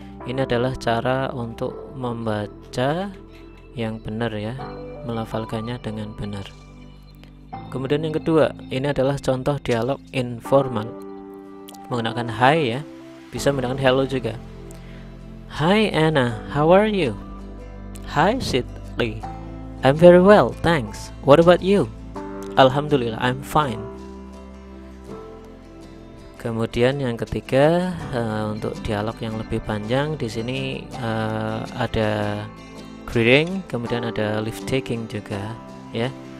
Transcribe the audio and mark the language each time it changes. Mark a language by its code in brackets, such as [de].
[id] Ini adalah cara untuk membaca yang benar ya, melafalkannya dengan benar. Kemudian yang kedua, ini adalah contoh dialog informal menggunakan hi ya, bisa menggunakan hello juga. [en] Hi Anna, how are you? Hi Sidley, I'm very well, thanks. What about you? Alhamdulillah, I'm fine. [id] Kemudian yang ketiga, untuk dialog yang lebih panjang di sini ada greeting, kemudian ada leave taking juga ya.